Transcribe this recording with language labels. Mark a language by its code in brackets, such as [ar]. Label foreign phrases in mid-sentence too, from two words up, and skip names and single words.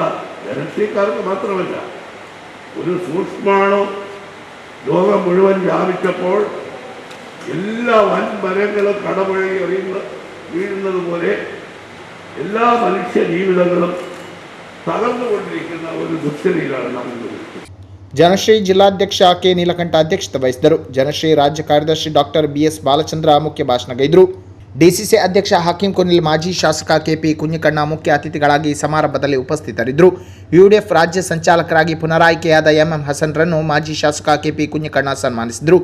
[ml] ജനശ്രീക്കാർക്ക് മാത്രമല്ല, ഒരു സൂക്ഷ്മാണു ലോകം മുഴുവൻ വ്യാപിച്ചപ്പോൾ എല്ലാ വൻമരങ്ങളും കടപുഴകി വീഴുന്നത് പോലെ എല്ലാ മനുഷ്യ ജീവിതങ്ങളും തകർന്നുകൊണ്ടിരിക്കുന്ന ഒരു ദുസ്ഥിതിയിലാണ് നാം ഇന്ന്. [kn] ಜನಶ್ರೀ ಜಿಲ್ಲಾಧ್ಯಕ್ಷ ಕೆ ನೀಲಕಂಠ ಅಧ್ಯಕ್ಷತೆ ವಹಿಸಿದರು. ಜನಶ್ರೀ ರಾಜ್ಯ ಕಾರ್ಯದರ್ಶಿ ಡಾಕ್ಟರ್ ಬಿಎಸ್ ಬಾಲಚಂದ್ರ ಮುಖ್ಯ ಭಾಷಣಗೈದರು. ಡಿಸಿಸಿ ಅಧ್ಯಕ್ಷ ಹಕೀಂ ಕುನಿಲ್, ಮಾಜಿ ಶಾಸಕ ಕೆಪಿ ಕುഞ്ഞിಕಣ್ಣ ಮುಖ್ಯ ಅತಿಥಿಗಳಾಗಿ ಸಮಾರಂಭದಲ್ಲಿ ಉಪಸ್ಥಿತರಿದ್ದರು. ಯುಡಿಎಫ್ ರಾಜ್ಯ ಸಂಚಾಲಕರಾಗಿ ಪುನರಾಯ್ಕೆಯಾದ ಎಂಎಂ ಹಸನ್ರನ್ನು ಮಾಜಿ ಶಾಸಕ ಕೆಪಿ ಕುഞ്ഞിಕಣ್ಣ ಸನ್ಮಾನಿಸಿದರು.